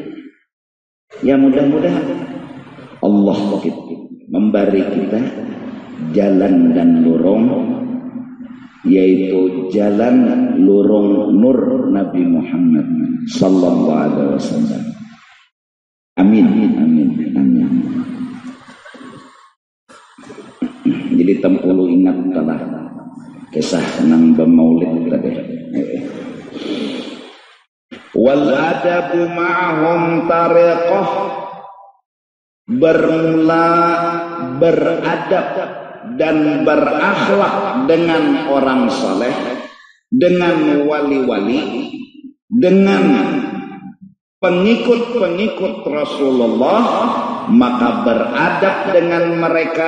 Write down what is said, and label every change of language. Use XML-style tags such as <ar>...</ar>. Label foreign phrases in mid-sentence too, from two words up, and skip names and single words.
<id>Ya mudah-mudahan Allah memberi kita jalan dan lurung, yaitu jalan lurung nur Nabi Muhammad</id> <ar>sallallahu alaihi wasallam.</ar> <id>Amin, amin, amin.</id> <bjn>Jadi tempulu ingat telah kisah nang bermaulid tadi.</bjn> <ar>Wal adabu ma'hum tariqah,</ar> <id>bermula beradab dan berakhlak dengan orang saleh, dengan wali-wali, dengan pengikut-pengikut Rasulullah, maka beradab dengan mereka.</id>